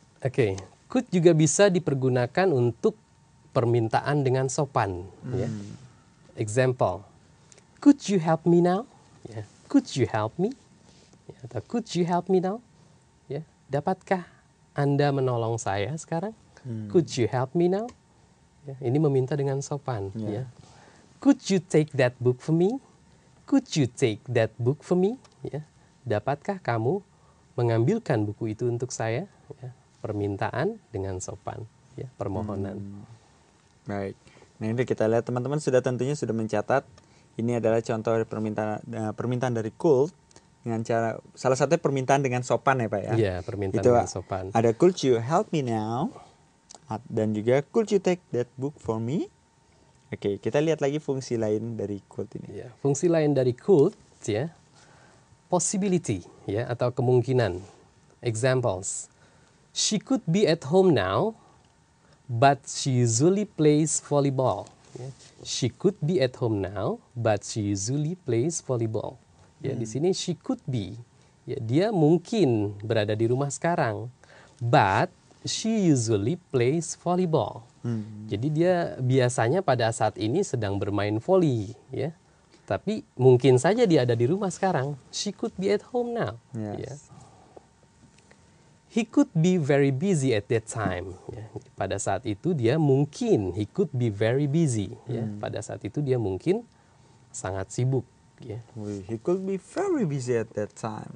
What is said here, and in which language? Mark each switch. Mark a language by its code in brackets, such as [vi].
[id] Oke, could juga bisa dipergunakan untuk permintaan dengan sopan. Ya. [en] Example, could you help me now? Ya. Could you help me? Ya, atau could you help me now? [id] Ya. Dapatkah Anda menolong saya sekarang? Could you help me now? Ya. Ini meminta dengan sopan. Ya. [en] Could you take that book for me? Could you take that book for me? [id] Ya. Dapatkah kamu mengambilkan buku itu untuk saya? Ya. Permintaan dengan sopan, ya, permohonan. Baik. Nah ini kita lihat teman-teman tentunya sudah mencatat. Ini adalah contoh permintaan dari could dengan cara salah satunya permintaan dengan sopan ya Pak ya. Iya, permintaan itu dengan sopan. [en] Ada could you help me now? Dan juga could you take that book for me? [id] Oke, kita lihat lagi fungsi lain dari could ini. Ya, fungsi lain dari could ya, possibility ya atau kemungkinan. Examples. [en] She could be at home now, but she usually plays volleyball. Ya. She could be at home now, but she usually plays volleyball. [id] Ya, di sini she could be. Ya, dia mungkin berada di rumah sekarang, but she usually plays volleyball. Jadi dia biasanya pada saat ini sedang bermain volley, ya. tapi mungkin saja dia ada di rumah sekarang. [en] She could be at home now. Yes. [id] Ya. [en] He could be very busy at that time. Ya. Pada saat itu dia mungkin, he could be very busy. [id] Ya. Pada saat itu dia mungkin sangat sibuk. Ya. [en] He could be very busy at that time.